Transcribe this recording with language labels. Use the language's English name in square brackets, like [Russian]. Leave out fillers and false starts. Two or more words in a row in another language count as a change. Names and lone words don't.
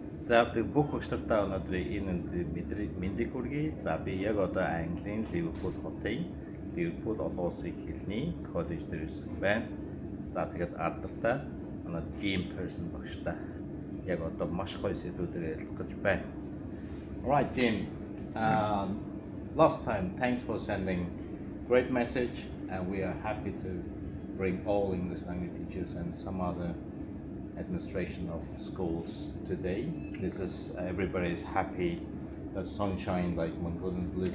[Mongolian] За бүх багш нартаа өнөөдрийн энэ мэндийг хүргэе. За би яг одоо Английн Liverpool хотын Liverpool олон улсын хэлний коллеж дээр ирсэн байна. За тэгээд алдартай манай Pearson багштай яг одоо маш гоё сэдвүүдээр ярилцах гэж байна. [English] Alright, Jim. Last time, thanks for sending great message, and we are happy to bring all English language teachers and some other administration of schools today. This is everybody is happy. The sunshine like Mongolian blue sky.